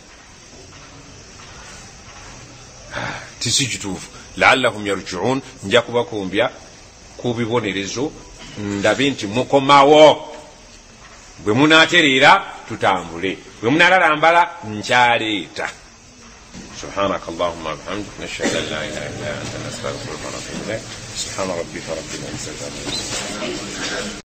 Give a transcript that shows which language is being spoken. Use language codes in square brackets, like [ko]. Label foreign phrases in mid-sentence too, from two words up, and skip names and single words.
[lg] Tisi kituufu. [ar] لعلهم يرجعون, [lg] nja kubakumbya ku bibonerezo ndabe nti mukomawo. Bwe munaatereera tutambule, bwe munaalalambala nkyaleeta. [ar] سبحانك اللهم وبحمدك نشهد ان لا اله الا انت نستغفرك ونتوب اليك. سبحان ربك رب العزه عما يصفون.